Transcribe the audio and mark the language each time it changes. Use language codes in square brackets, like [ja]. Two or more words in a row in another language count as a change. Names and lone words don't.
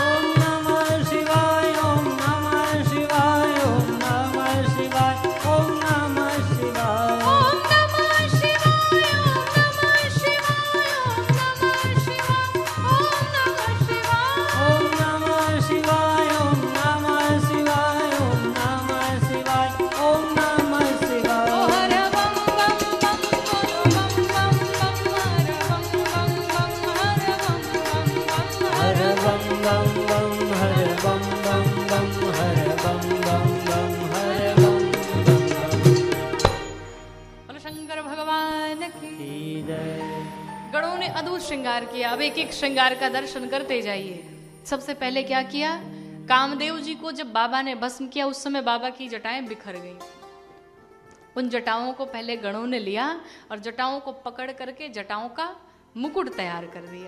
[sa] ओम नमः शिवाय ओम नमः शिवाय ओम नमः शिवाय ओम नमः शिवाय। ओम नमः शिवाय, ओम नमः शिवाय, ओम नमः शिवाय, ओम नमः शिवाय। ओम नमः शिवाय ओम नमः शिवाय ओम नमः शिवाय ओम नमः ओ शिवाय। [hi] हर बम बम बम बोलो बम बम बम, हर बम बम बम, हर बम बम बम, हर बम बम बम हर बम बम बम हर बम बम बम हर बम बम बम। बोलो शंकर भगवान की। जय। गणों ने अद्भुत श्रृंगार किया। अब एक एक श्रृंगार का दर्शन करते जाइए। सबसे पहले क्या किया, कामदेव जी को जब बाबा ने भस्म किया उस समय बाबा की जटाएं बिखर गई। उन जटाओं को पहले गणों ने लिया और जटाओं को पकड़ करके जटाओं का मुकुट तैयार कर दिया।